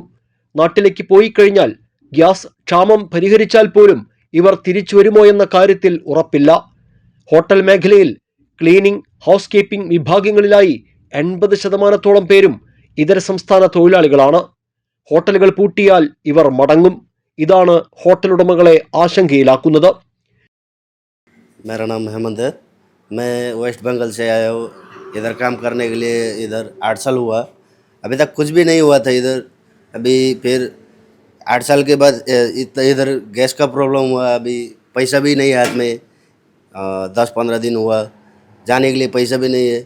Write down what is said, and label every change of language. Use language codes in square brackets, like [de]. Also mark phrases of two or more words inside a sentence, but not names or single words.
[ml] നാട്ടിലേക്ക് പോയി കഴിഞ്ഞാൽ ഗ്യാസ് ക്ഷാമം പരിഹരിച്ചാൽ പോലും ഇവർ തിരിച്ചു വരുമോ എന്ന കാര്യത്തിൽ ഉറപ്പില്ല. ഹോട്ടൽ മേഖലയിൽ ക്ലീനിംഗ്, ഹൗസ് കീപ്പിംഗ് വിഭാഗങ്ങളിലായി 80% പേരും ഇതര സംസ്ഥാന തൊഴിലാളികളാണ്. ഹോട്ടലുകൾ പൂട്ടിയാൽ ഇവർ മടങ്ങും. ഇതാണ് ഹോട്ടലുടമകളെ ആശങ്കയിലാക്കുന്നത്. [hi] मेरा नाम हेमंत है। मैं वेस्ट बंगाल से आया हूँ। इधर काम करने के लिए इधर 8 साल हुआ। अभी तक कुछ भी नहीं हुआ था इधर। अभी फिर 8 साल के बाद इधर गैस का प्रॉब्लम हुआ। अभी पैसा भी नहीं है हाथ में। 10-15 दिन हुआ, जाने के लिए पैसा भी नहीं है।